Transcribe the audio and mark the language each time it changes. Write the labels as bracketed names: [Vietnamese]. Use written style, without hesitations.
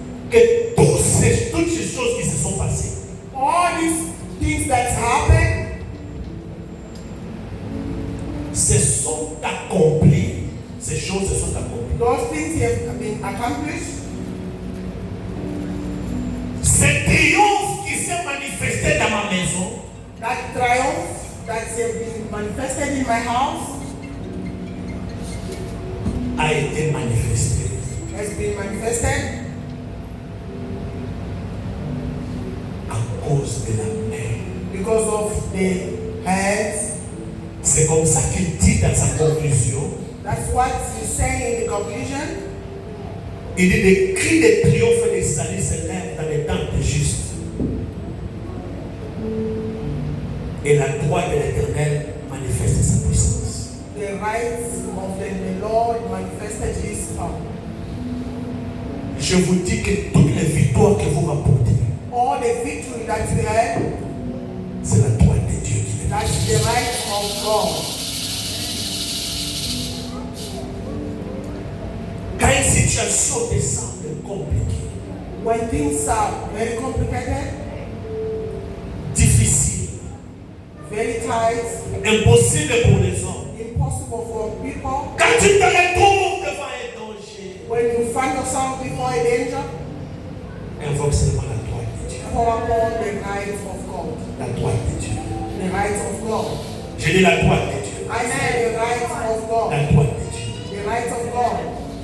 [French] que toutes ces choses qui se sont passées, [English] All these things that happen, [French] se sont accomplies. Ces choses se sont accomplies. [English] those things have been accomplished. [French] Ce triomphe qui s'est manifesté dans ma maison, [English] That triumph that has been manifested in my house [French] a été manifesté [English] has been manifested [French] à cause de la mer. [English] because of the hands. [French] C'est comme ça qu'il dit dans sa conclusion. [English] That's what he's saying in the conclusion. [French] Il dit des cris de triomphe et de salut s'élèvent dans les temps des justes. Et la droite de l'Éternel manifeste sa puissance. [English] The rights of the Lord manifested his power. [French] Je vous dis que toutes les victoires que vous rapportez, [English] All the victory that you had, [French] c'est la droite de Dieu qui les [English] that's the right of God. [French] Quand une situation te semble compliquée, [English] When things are very complicated, [French] difficile, [English] very tight, [French] impossible pour les hommes, [English] impossible for people, [French] quand tu te retrouves devant un danger, [English] when you find yourself before a danger, [French] invoque seulement la droite de Dieu. [English] call upon the right of God. [French] La droite de Dieu. [English] The right of God. [French] Je dis la droite de Dieu. [English] I said the right of God. [French] La droite de Dieu. [English] The right of God.